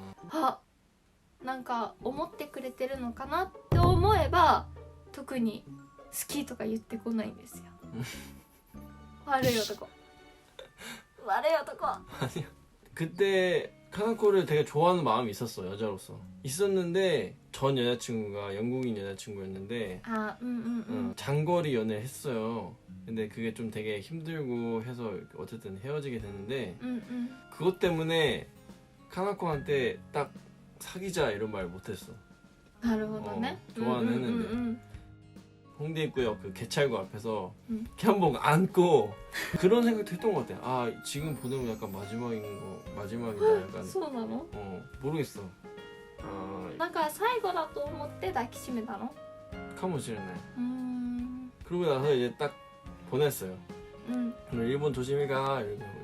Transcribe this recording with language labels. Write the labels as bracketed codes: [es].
[ja] あ、なんか思ってくれてるのかなって思えば特に好きとか言ってこないんですよ。悪い男。悪い男。 [ko] 아니야. 그때 카나코를 되게 좋아하는 마음이 있었어, 여자로서. 있었는데 전 여자친구가 영국인 여자친구였는데 장거리 연애를 했어요. 근데 그게 좀 되게 힘들고 해서 어쨌든 헤어지게 됐는데 그것 때문에 카나코한테 딱 사귀자 이런 말 못했어. [ja] なるほどね。 [ko] 좋아는 했는데 홍대 입구역 그 개찰구 앞에서 이렇게 한번 안고 그런 생각도 했던 것 같아. 아 지금 보내면 약간 마지막이다 약간. [ja] そうなの？ [ko] 모르겠어. [ja] なんか最後だと思って抱きしめたの？ 카모시르네. [ko] 그러고 나서 이제 딱 보냈어요. 그럼 일본 조심히 가 이러고.